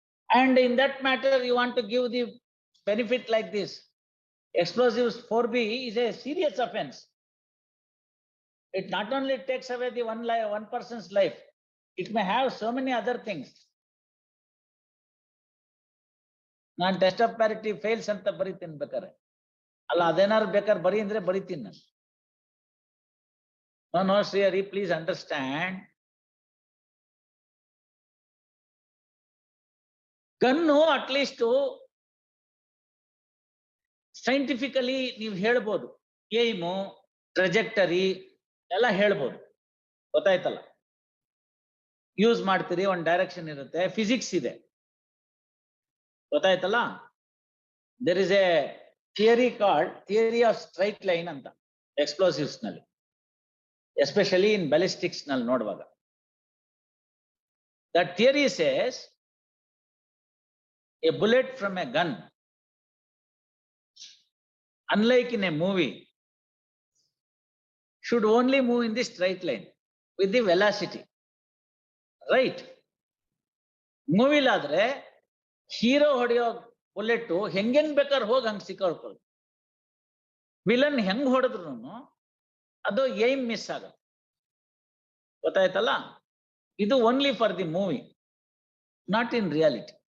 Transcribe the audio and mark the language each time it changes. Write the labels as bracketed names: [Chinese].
[English] And in that matter, you want to give the benefit like this. Explosives 4B is a serious offense. It not only takes away the one person's life, it may have so many other things. [Kannada] ನಾನು test of parity fails ಅಂತ ಬರೀತೀನಿ ಬೇಕಾರೆ. ಅಲ್ಲ ಅದೇನಾದ್ರು ಬೇಕಾದ್ರೆ ಬರೀ ಅಂದ್ರೆ ಬರೀತೀನಿ ನಾನು. [English] No, Sri, please understand. [Kannada] Gun at least scientifically ನೀವು ಹೇಳ್ಬೋದು, ಏಮು ಟ್ರೆಜೆಕ್ಟರಿ ಎಲ್ಲ ಹೇಳ್ಬೋದು, ಗೊತ್ತಾಯ್ತಲ್ಲ. ಯೂಸ್ ಮಾಡ್ತೀರಿ, ಒಂದು ಡೈರೆಕ್ಷನ್ ಇರುತ್ತೆ, ಫಿಸಿಕ್ಸ್ ಇದೆ, ಗೊತ್ತಾಯ್ತಲ್ಲ. [English] There is a theory called theory of straight line ಅಂತ explosives ನಲ್ಲಿ, especially in ballistics ನಲ್ಲಿ ನೋಡುವಾಗ. That theory says a bullet from a gun, unlike in a movie, should only move in the straight line with the velocity, right? [Kannada] Movie ladre hero ಹೊಡೆಯೋ bullet ಹೆಂಗೆಂಗ್ ಬೇಕಾದ್ರೆ ಹೋಗಿ ಹಂಗ್ ಸಿಕ್ಕಾಡ್ಕೊಳ್ಳಿ. Villain ಹೆಂಗ್ ಹೊಡೆದ್ರು ಅದು aim miss ಆಗುತ್ತೆ, ಗೊತ್ತಾಯ್ತಲ್ಲ. [English] ಇದು only for the movie, not in reality.